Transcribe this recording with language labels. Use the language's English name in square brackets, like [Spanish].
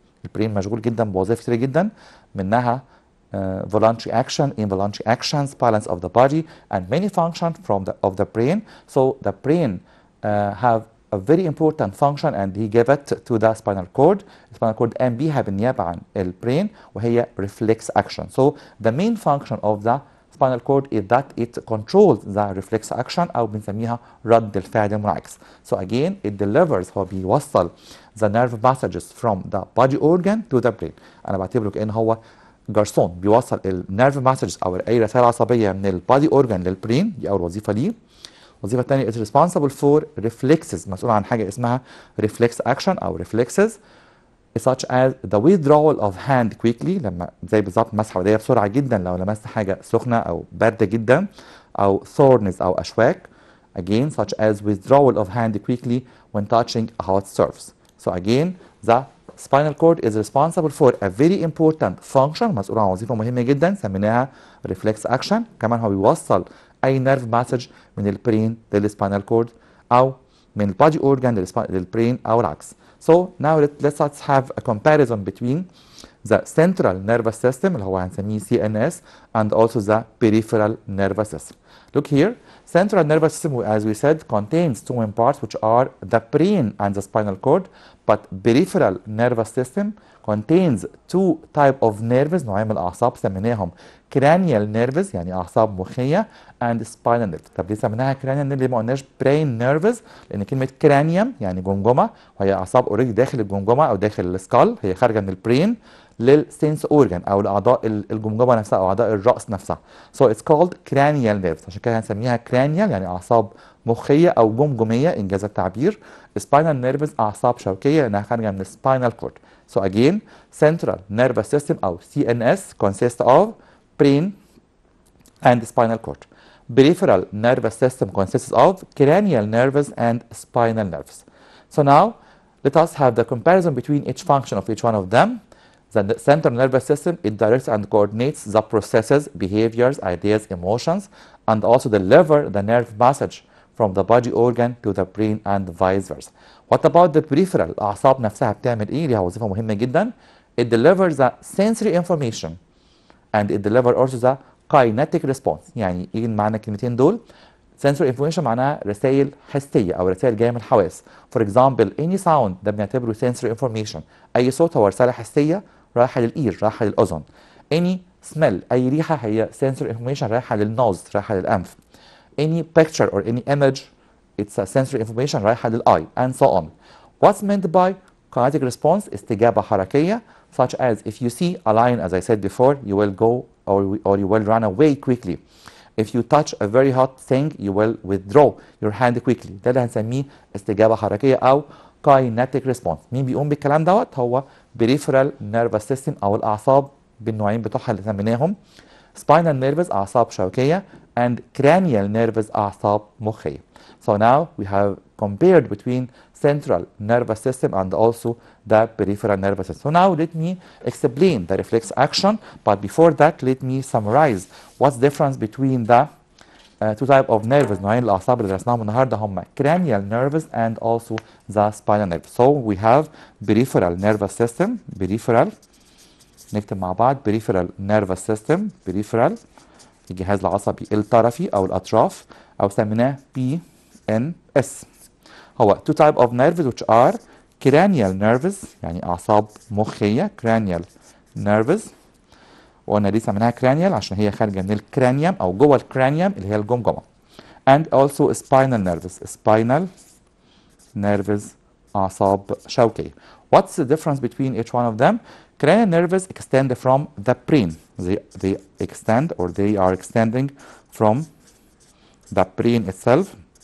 [Arabic] البرين مشغول جدا بوظائف كتير جدا منها [English] voluntary action, involuntary actions, balance of the body, and many functions of the brain. So the brain have a very important function and he gave it to the spinal cord. [Arabic] Spinal cord قام بيها بالنيابة عن البرين وهي reflex action. [English] So the main function of the spinal cord is that it controls the reflex action [Arabic] أو بنسميها رد الفعل المنعكس. [English] So again it delivers [Arabic] هو بيوصل [English] the nerve messages from the body organ to the brain. [Arabic] أنا بعتبره كأنه هو جرسون بيوصل النيرف مسجز او اي رسائل عصبيه من البادي اورجان للبرين. دي اول وظيفه ليه. الوظيفه الثانيه [English] is responsible for reflexes، [Arabic] مسؤول عن حاجه اسمها reflex action او reflexes [English] such as the withdrawal of hand quickly، [Arabic] لما زي بالظبط مسح ايديا بسرعه جدا لو لمست حاجه سخنه او بارده جدا، او thorns او اشواك. [English] Again such as withdrawal of hand quickly when touching a hot surface. So again the spinal cord is responsible for a very important function، [Arabic] مسؤول عن وظيفة مهمة جدا سميناها [English] reflex action. [Arabic] كمان هو بيوصل أي nerve message من البرين للspinal cord أو من البادي organ للبرين أو العكس. [English] So now let's have a comparison between the central nervous system [Arabic] اللي هو هنسميه [English] CNS and also the peripheral nervous system. Look here, central nervous system, as we said, contains two main parts which are the brain and the spinal cord, but peripheral nervous system contains two type of nerves، [Arabic] نوعين من الأعصاب سميناهم [English] cranial nerves [Arabic] يعني أعصاب مخية [English] and spinal nerves. [Arabic] طب ليه سميناها cranial nerves؟ ليه ما قلناش brain nerves؟ لأن كلمة cranium يعني جمجمة وهي أعصاب اوريدي داخل الجمجمة أو داخل السكال، هي خارجة من البرين للسنس اورجان او لاعضاء الجمجمه نفسها او اعضاء الراس نفسها. [English] So it's called cranial nerves، [Arabic] عشان كده هنسميها cranial يعني اعصاب مخيه او جمجميه انجاز التعبير. spinal nerves اعصاب شوكيه لانها خارجه من spinal cord. [English] So again central nervous system او CNS consists of brain and spinal cord. peripheral nervous system consists of cranial nerves and spinal nerves. So now let us have the comparison between each function of each one of them. The central nervous system, it directs and coordinates the processes, behaviors, ideas, emotions, and also deliver the nerve message from the body organ to the brain and vice versa. What about the peripheral? [Arabic] الأعصاب نفسها بتعمل إيه؟ ليها وظيفة مهمة جدا. [English] It delivers the sensory information and it delivers also the kinetic response. [Arabic] يعني إيه معنى الكلمتين دول؟ sensory information معناها رسائل حسية أو رسائل جاية من الحواس. [English] For example, any sound [Arabic] ده بنعتبره [English] sensory information. [Arabic] أي صوت هو رسالة حسية رايحة للإير، رايحة للأذن. [English] Any smell، [Arabic] أي ريحة هي sensory information رايحة للنوز، رايحة للأنف. [English] Any picture or any image, it's a sensory information رايحة للeye and so on. What's meant by kinetic response؟ [Arabic] استجابة حركية [English] such as if you see a lion, as I said before, you will go or you will run away quickly. If you touch a very hot thing, you will withdraw your hand quickly. [Arabic] ده اللي هنسميه استجابة حركية أو kinetic response. مين بيقوم بالكلام دوت؟ هو peripheral nervous system أو الأعصاب بالنوعين بتوعها اللي سميناهم. [English] spinal nerves [Arabic] أعصاب شوكية [English] and cranial nerves [Arabic] أعصاب مخية. [English] So now we have compared between central nervous system and also the peripheral nervous system. So now let me explain the reflex action, but before that let me summarize what's the difference between the two type of nerves. [Arabic] نوعين الأعصاب اللي درسناهم النهارده هم [English] cranial nerves and also the spinal nerves. So we have peripheral nervous system, peripheral [Arabic] نكتب مع بعض [English] peripheral nervous system, peripheral [Arabic] الجهاز العصبي الطرفي أو الأطراف أو سميناه [English] PNS. هو two type of nerves which are cranial nerves [Arabic] يعني أعصاب مخية [English] cranial nerves. [Arabic] وقلنا ليه سميناها cranial عشان هي خارجة من الكرانيوم أو جوه الكرانيوم اللي هي الجمجمة. [English] And also spinal nerves, spinal nerves [Arabic] أعصاب شوكية. [English] What's the difference between each one of them? Cranial nerves extend from the brain. They extend or they are extending from the brain itself.